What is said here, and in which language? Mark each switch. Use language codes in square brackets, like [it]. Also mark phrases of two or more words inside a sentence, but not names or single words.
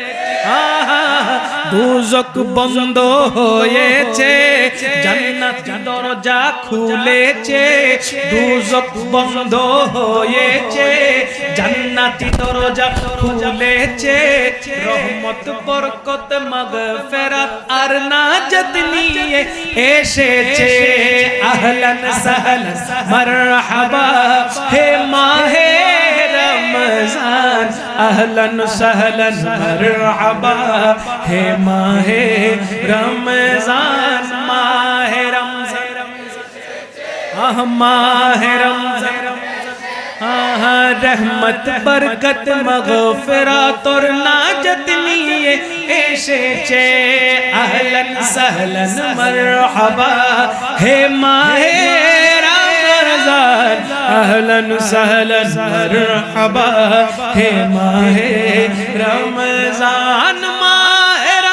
[bn] দুজক বন্ধ হয়েছে জান্নাতের দরজা খুলেছে দুজক বন্ধ হয়েছে জান্নাতি দরজা খুলেছে রহমত বরকত মাগফিরাত আর নাজাত নিয়ে এসেছে [ur] اہلاً سہلاً مرحبا ہے ماہ رمضان رمضان اہلاً سہلاً مرحبا ہے ماہ رمضان ماہ رمضان ماہ رمضان رحمت برکت مغفرت اور ناجت لیے এসেছে اہلاً سہلاً مرحبا ہے ماہ رمضان اہلاً سہلاً مرحبا ہے ماہ رمضان ماہ